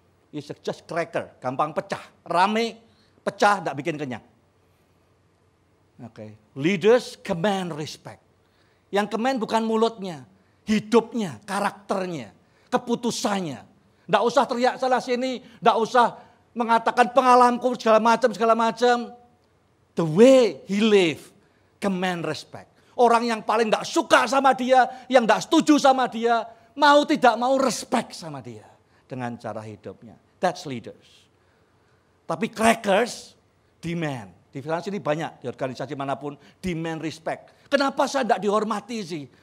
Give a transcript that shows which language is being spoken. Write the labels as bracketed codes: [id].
[en] He is just cracker, [id] gampang pecah, rame, pecah, tidak bikin kenyang. Okay. [en] Leaders command respect. [id] Yang command bukan mulutnya, hidupnya, karakternya, keputusannya. Tidak usah teriak salah sini, tidak usah mengatakan pengalamanku segala macam. [en] The way he live, command respect. [id] Orang yang paling tidak suka sama dia, yang tidak setuju sama dia, mau tidak mau respect sama dia dengan cara hidupnya. [en] That's leaders. [id] Tapi [en] crackers demand. [id] Di sini banyak, di organisasi manapun demand respect. Kenapa saya tidak dihormati sih?